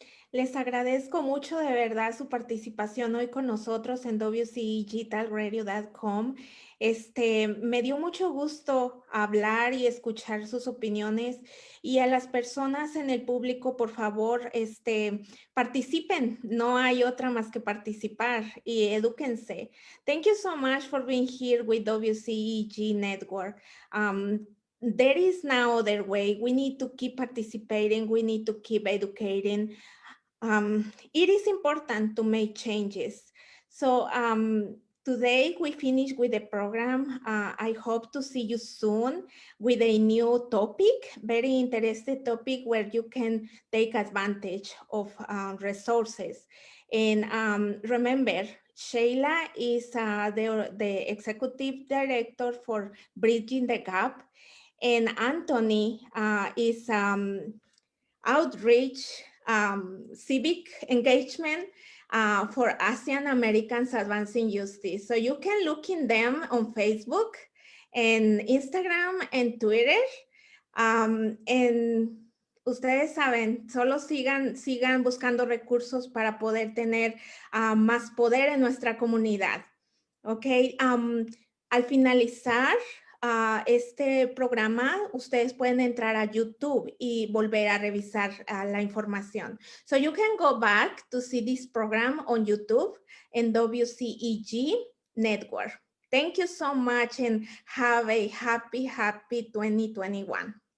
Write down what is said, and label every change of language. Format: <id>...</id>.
<es>Les agradezco mucho de verdad su participación hoy con nosotros en WCEGTalradio.com. Me dio mucho gusto hablar y escuchar sus opiniones, y a las personas en el público, por favor, participen. No hay otra más que participar, y edúquense.</es> <en>Thank you so much for being here with WCEG Network. There is no other way. We need to keep participating. We need to keep educating. It is important to make changes. So today we finish with the program. I hope to see you soon with a new topic, very interesting topic where you can take advantage of resources. And remember, Shayla is the executive director for Bridging the Gap, and Antony is outreach, civic engagement for Asian Americans Advancing Justice. So you can look in them on Facebook and Instagram and Twitter.</en> <es>And ustedes saben, solo sigan buscando recursos para poder tener más poder en nuestra comunidad. Ok, al finalizar este programa, ustedes pueden entrar a YouTube y volver a revisar la información.</es> <en>So you can go back to see this program on YouTube and WCEG Network. Thank you so much and have a happy 2021.</en>